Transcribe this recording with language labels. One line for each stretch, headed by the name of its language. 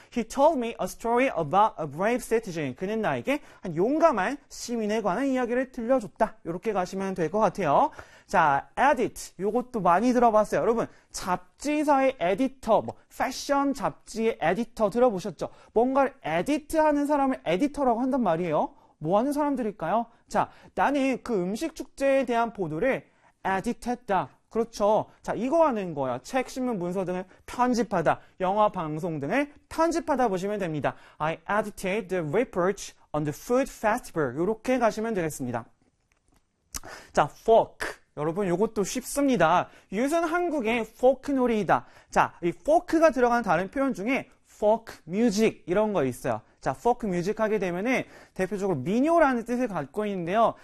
English: He told me a story about a brave citizen.
Korean: 그는 나에게 한 용감한 시민에 관한 이야기를 들려줬다. 이렇게 가시면 될것 같아요. 자, edit. 요것도 많이 들어봤어요. 여러분, 잡지사의 에디터, 뭐, 패션 잡지의 에디터 들어보셨죠? 뭔가를 에디트 하는 사람을 에디터라고 한단 말이에요. 뭐 하는 사람들일까요? 자, 나는 그 음식 축제에 대한 보도를 에디트했다. 그렇죠. 자, 이거 하는 거예요. 책, 신문, 문서 등을 편집하다. 영화, 방송 등을 편집하다 보시면 됩니다.
English: I edited the report on the food festival.
Korean: 이렇게 가시면 되겠습니다. 자, fork. 여러분, 이것도 쉽습니다. 이것은 한국의 포크 놀이이다. 자, 이 포크가 들어간 다른 표현 중에 포크 뮤직 이런 거 있어요. 자, 포크 뮤직 하게 되면은 대표적으로 민요라는 뜻을 갖고 있는데요.